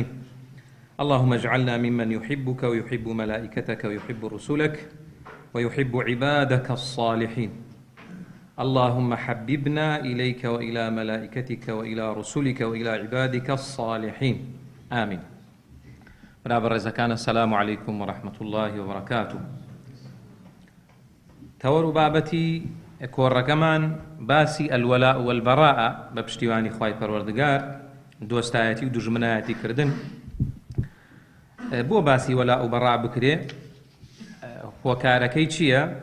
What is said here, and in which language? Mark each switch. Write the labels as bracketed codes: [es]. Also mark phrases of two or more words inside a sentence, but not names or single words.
[ar] اللهم اجعلنا ممن يحبك ويحب ملائكتك ويحب رسلك ويحب عبادك الصالحين. اللهم حببنا إليك وإلى ملائكتك وإلى رسلك وإلى عبادك الصالحين. آمين. برابر رزقنا. السلام عليكم ورحمة الله وبركاته. [ckb] تەوەڕ و بابەتی کۆڕەکەمان باسی [ar] ئەلوەلاء والبەراء [ckb] بە پشتیوانی خوای پەروەردگار، دۆستایەتی و دوژمنایەتی کردن. بۆ باسی وەلاء و بەراء بکرێ، هۆکارەکەی چییە؟